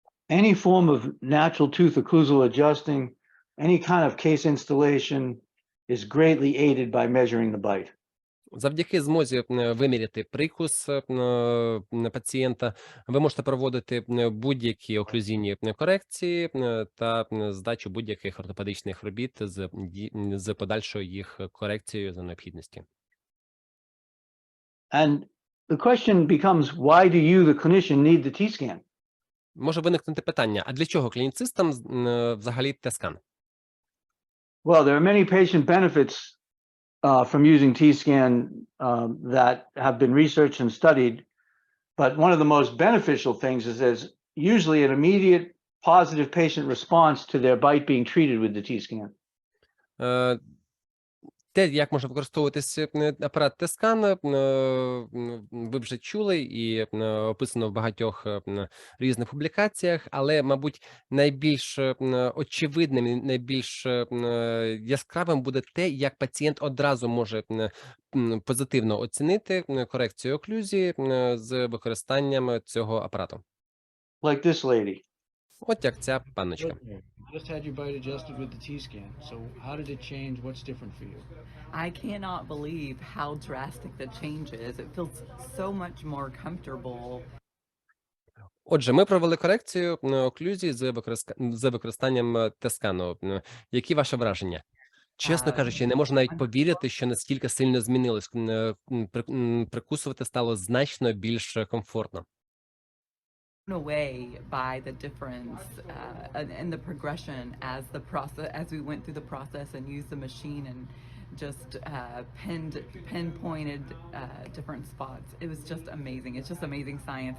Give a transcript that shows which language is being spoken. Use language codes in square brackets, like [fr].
[en] Any form of natural tooth occlusal adjusting, any kind of case installation is greatly aided by measuring the bite. [uk] Завдяки змозі виміряти прикус пацієнта, ви можете проводити будь-які оклюзійні корекції та здачу будь-яких ортопедичних робіт з подальшою їх корекцією за необхідності. [en] And the question becomes, why do you, the clinician, need the T-scan? [uk] Може виникнути питання, а для чого клініцистам взагалі T-скан? [en] Well, there are many patient benefits from using T-scan that have been researched and studied, but one of the most beneficial things is there's usually an immediate positive patient response to their bite being treated with the T-scan. [uk] Те, як може використовуватися апарат T-скан, ви вже чули і описано в багатьох різних публікаціях, але, мабуть, найбільш очевидним і найбільш яскравим буде те, як пацієнт одразу може позитивно оцінити корекцію оклюзії з використанням цього апарату. [en] Like this lady. [uk] От як ця панночка. [en] Just had your bite adjusted with the T-scan. So how did it change? What's different for you? I cannot believe how drastic the change is. It feels so much more comfortable. [uk] Отже, ми провели корекцію оклюзії з використанням T-скану. Які ваші враження? Чесно кажучи, не можу навіть повірити, що наскільки сильно змінилось. Прикусувати стало значно більш комфортно. [en] Away by the difference and the progression as we went through the process and used the machine and just pinpointed different spots. It was just amazing. It's just amazing science.